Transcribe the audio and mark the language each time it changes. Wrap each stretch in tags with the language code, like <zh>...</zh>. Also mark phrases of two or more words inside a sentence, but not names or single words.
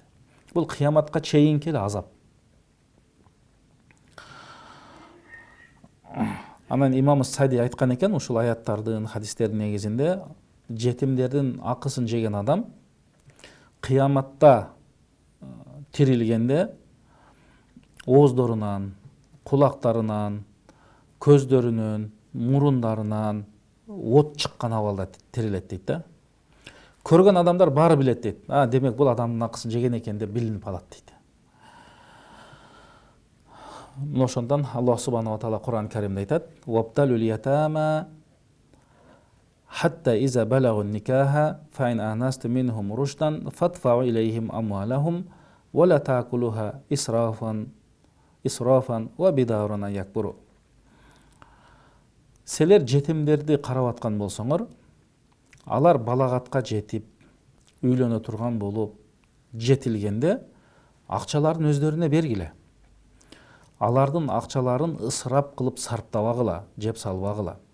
<ky>Бул кыяматка чейинки азап. Анан имам Сади айткан экен, ушул аяттардын, хадистердин негизинде жетимдердин акысын жеген адам кыяматта тирилгенде ооздорунан, кулактарынан, көздөрүнөн, мурундарынан от чыккан абалда тирилет дейт да. Көргөн адамдар баары билет дейт. Демек бул адамдын акысын жеген экен деп билинип алат дейт.</ky> <ar>Ошондон الله سبحانه وتعالى Кур'ан Каримде айтат: وابتلوا اليتامى حتى إذا بلغوا النكاح فإن آنستم منهم رشدا فادفعوا إليهم أموالهم ولا تأكلوها إسرافا وبدارا أن يكبروا."</ar> <ky>Силер жетимдерди карап аткан болсоңор, алар балагатка жетип, үйлөнө турган болуп, жетилгенде акчаларын өздөрүнө бергиле. Алардын акчаларын ысырап кылып сарптабагыла, жеп салбагыла.</ky>